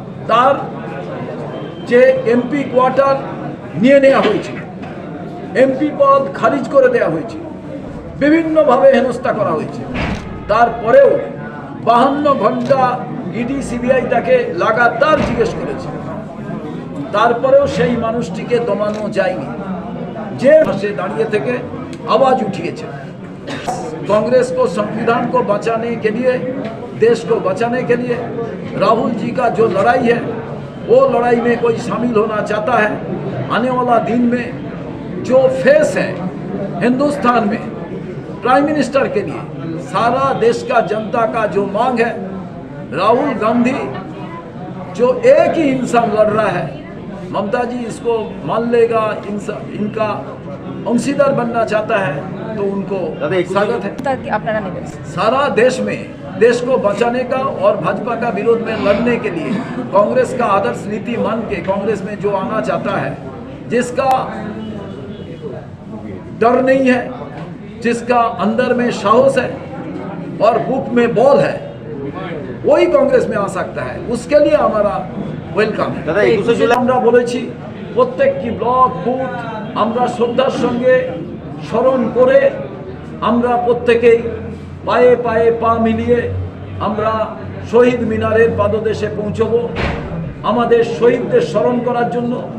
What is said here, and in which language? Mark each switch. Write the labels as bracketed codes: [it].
[bn] তার যে MP quarter নিয়ে নেওয়া হয়েছিল, এমপি পদ খারিজ করে দেওয়া হয়েছে, বিভিন্নভাবে হেনস্থা করা হয়েছে। তারপরেও 52 ঘন্টা ইডি সিবিআই তাকে লাগাতার জিজ্ঞেস করেছে, তারপরেও সেই মানুষটিকে দমানো যায়নি। যে পাশে দাঁড়িয়ে থেকে आवाज उठिएছে। [hi] कांग्रेस को, संविधान को बचाने के लिए, देश को बचाने के लिए राहुल जी का जो लड़ाई है, वो लड़ाई में कोई शामिल होना चाहता है। आने वाला दिन में जो फेस है हिंदुस्तान में प्राइम मिनिस्टर के लिए, सारा देश का जनता का जो मांग है, राहुल गांधी जो एक ही इंसान लड़ रहा है, ममता जी इसको मान लेगा, इनका अंशीदार बनना चाहता है, तो उनको स्वागत है। सारा देश में देश को बचाने का और भाजपा का विरोध में लड़ने के लिए कांग्रेस का आदर्श नीति मान के कांग्रेस में जो आना चाहता है, जिसका डर नहीं है, जिसका अंदर में साहस है और बुक में बॉल है, वही कांग्रेस में आ सकता है। उसके लिए हमारा ওয়েলকাম। [bn] আমরা বলেছি প্রত্যেকটি ব্লক বুথ আমরা শ্রদ্ধার সঙ্গে স্মরণ করে আমরা প্রত্যেকেই পায়ে পায়ে পা মিলিয়ে আমরা শহীদ মিনারের পাদদেশে পৌঁছব আমাদের শহীদদের স্মরণ করার জন্য।